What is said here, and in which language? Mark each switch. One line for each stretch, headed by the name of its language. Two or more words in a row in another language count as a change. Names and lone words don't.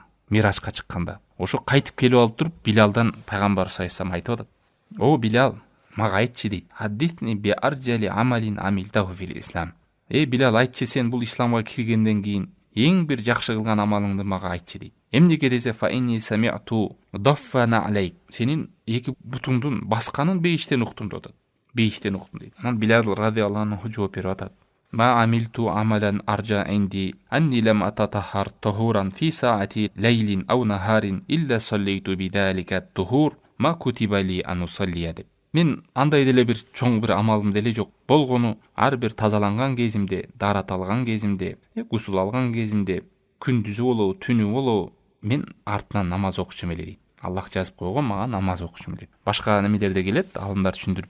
Kyrgyz: Миражга чыкканда. Ошо кайтып келип алып туруп Билалдан пайгамбар
Arabic: صلى الله عليه وسلم
Kyrgyz: айтып атат. О Билал, мага айтчы дейт.
Arabic: حدثني بأرجى عمل عملته في الإسلام.
Kyrgyz: Билал, айтчы, сен бул исламга киргенден кийин эң бир жакшы кылган амалыңды мага айтчы дейт. Эмнеге десе
Arabic: فإني سمعت دف نعليك.
Kyrgyz: Сенин эки бутуңдун басканын бейиштен уктум деп атат. Бейиштен уктум дейт. Анан Билал
Arabic: رضي الله عنه
Kyrgyz: жооп берип атат.
Arabic: ما عملت عملا أرجى عندي أني لم أتطهر طهورا في ساعة ليل أو نهار إلا صليت بذلك الطهور ما كتب لي أن أصلي деп.
Kyrgyz: Мен андай деле бир чоң бир амалым деле жок. Болгону ар бир тазаланган кезимде, дарат алган кезимде, гусул алган кезимде, күндүзү болобу, түнү болобу, мен артынан намаз окучум эле дейт. Аллах жазып койгон мага намаз окучум эле. Башка немелерде келет, алымдар түшүндүрүп.